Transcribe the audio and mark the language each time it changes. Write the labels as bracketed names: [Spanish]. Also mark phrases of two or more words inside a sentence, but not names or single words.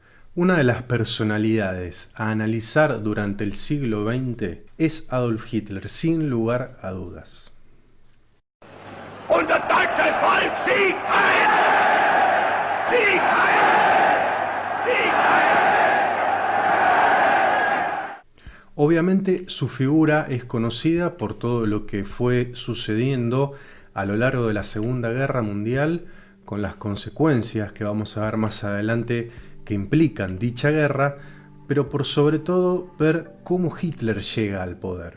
[Spanish] Una de las personalidades a analizar durante el siglo XX es Adolf Hitler, sin lugar a dudas. [German] Und das deutsche Volk Sieg heil! Sieg heil! Sieg heil! [Spanish] Obviamente su figura es conocida por todo lo que fue sucediendo a lo largo de la Segunda Guerra Mundial, con las consecuencias que vamos a ver más adelante que implican dicha guerra, pero por sobre todo ver cómo Hitler llega al poder.